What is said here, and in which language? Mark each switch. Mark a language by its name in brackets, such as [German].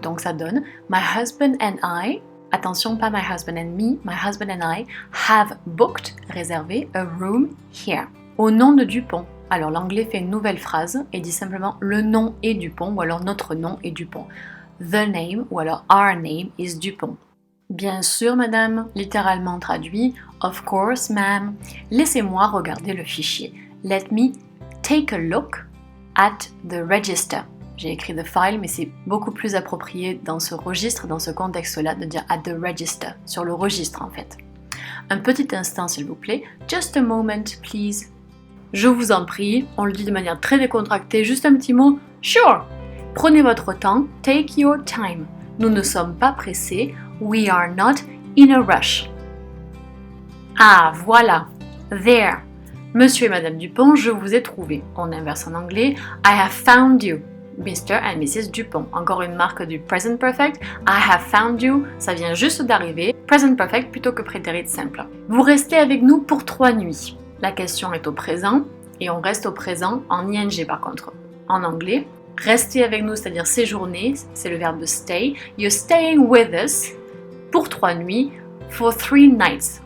[French] Donc ça donne [English] My husband and I, [French] attention pas [English] My husband and me, My husband and I have booked, réservé, a room here. [French] Au nom de Dupont. Alors l'anglais fait une nouvelle phrase et dit simplement le nom est Dupont ou alors notre nom est Dupont. [English] The name [French] ou alors [English] our name is Dupont. [French] Bien sûr madame, littéralement traduit, [English] of course ma'am. [French] Laissez-moi regarder le fichier. [English] Let me take a look at the register. [French] J'ai écrit [English] the file, [French] mais c'est beaucoup plus approprié dans ce registre, dans ce contexte-là, de dire [English] at the register, [French] sur le registre en fait. Un petit instant s'il vous plaît. [English] Just a moment, please. [French] Je vous en prie, on le dit de manière très décontractée, juste un petit mot. [English] Sure. [French] Prenez votre temps, [English] take your time. [French] Nous ne sommes pas pressés. [English] We are not in a rush. [French] Ah, voilà. [English] There. [French] Monsieur et Madame Dupont, je vous ai trouvé. On inverse en anglais. [English] I have found you, Mr. and Mrs. Dupont. [French] Encore une marque du Present Perfect. [English] I have found you, [French] ça vient juste d'arriver. Present Perfect plutôt que prétérit simple. Vous restez avec nous pour 3 nuits. La question est au présent et on reste au présent en ing par contre. En anglais, rester avec nous, c'est-à-dire séjourner, c'est le verbe stay. [English] You're staying with us [French] pour 3 nuits, [English] for 3 nights.